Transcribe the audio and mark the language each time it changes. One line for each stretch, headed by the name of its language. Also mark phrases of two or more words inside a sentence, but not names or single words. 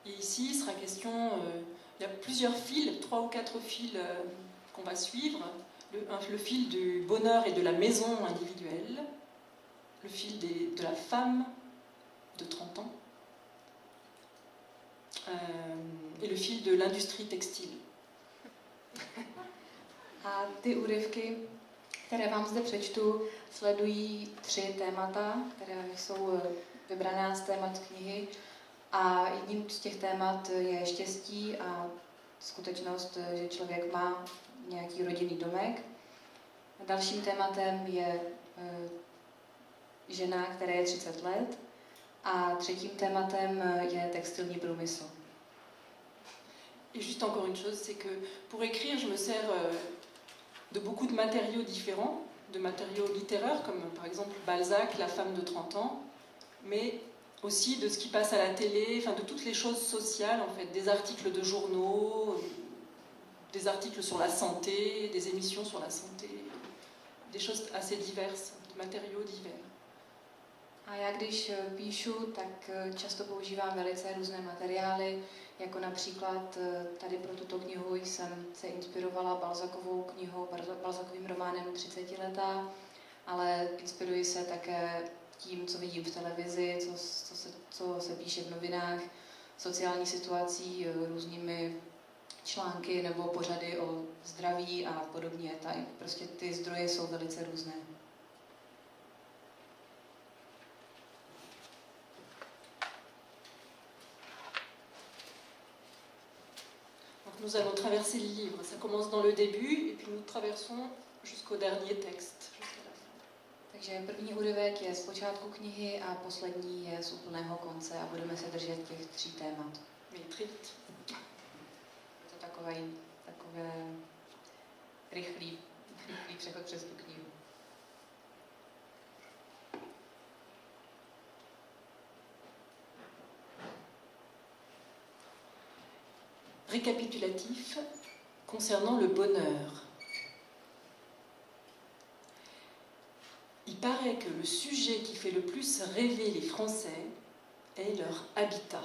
French: Et ici, il sera question, il y a plusieurs fils, 3 ou 4 fils qu'on va suivre. Le fil du bonheur et de la maison individuelle, le fil de la femme de 30 ans, et le fil de l'industrie textile.
Czech: A ty úryvky, které vám zde přečtu, sledují 3 témata, které jsou vybraná z témat knihy. A jedním z těch témat je štěstí a skutečnost, že člověk má nějaký rodinný domek. Dalším tématem je žena, která je 30 let. A třetím tématem je textilní průmysl.
French: Et juste encore une chose, c'est que pour écrire, je me sers de beaucoup de matériaux différents, de matériaux littéraires, comme par exemple Balzac, La femme de 30 ans, mais aussi de ce qui passe à la télé, enfin de toutes les choses sociales, en fait, des articles de journaux, des articles sur la santé, des émissions sur la santé, des choses assez diverses, de matériaux divers.
Czech: A já když píšu, tak často používám velice různé materiály, jako například tady pro tuto knihu jsem se inspirovala Balzakovou knihou, Balzakovým románem 30letá, ale inspiruji se také tím, co vidím v televizi, co se píše v novinách, sociální situací, různými články nebo pořady o zdraví a podobně. Prostě ty zdroje jsou velice různé.
French: Nous allons traverser le livre. Ça commence dans le début et puis nous traversons jusqu'au dernier texte.
Czech: Takže první úryvek je z počátku knihy a poslední je z úplného konce a budeme se držet těch 3 témat.
French: Mais très vite.
Czech: Je to takové rychlý přechod přes tu knihu.
French: Récapitulatif concernant le bonheur. Il paraît que le sujet qui fait le plus rêver les Français est leur habitat.